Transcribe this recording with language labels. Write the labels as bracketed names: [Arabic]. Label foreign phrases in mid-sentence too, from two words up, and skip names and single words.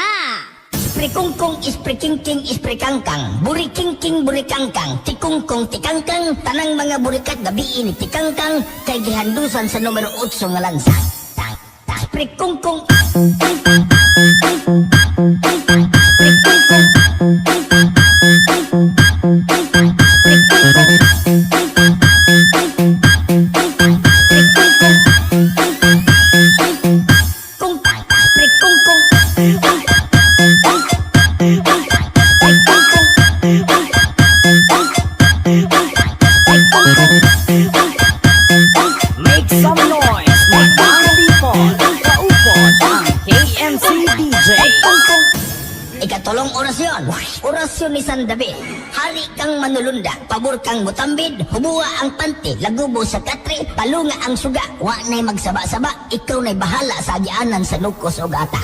[Cebuano] Ispre kungkong, ispre kingking, ispre kangkang, buri kingking, buri kangkang, tikungkong, tikangkang, tanang mga burikat gabi ini tikangkang, kay gihandusan sa numero 8 nga lansang. Tang, tang, ispre kungkong, tang, tang, tang, tang, tang, tang, tang, ispre kungkong, tang, tang, tang, tang, tang, tang, tang, ispre kungkong, tang, tang, tang, tang, tang, tang, tang, tang, ispre kungkong, tang, tang, tang, tang, tang, kung tang, ispre kungkong, tang, tang, [English] Make some noise, madang people. [Cebuano] Kaupod ang KMC DJ. Ikatulong orasyon, orasyon ni Sandabi. Hari kang manulunda, pabor kang mutambid, hubuwa ang panty, lagubo sa katri, palunga ang suga, wa na'y magsaba-saba, ikaw na'y bahala sa agyaanan sa nukos o gata.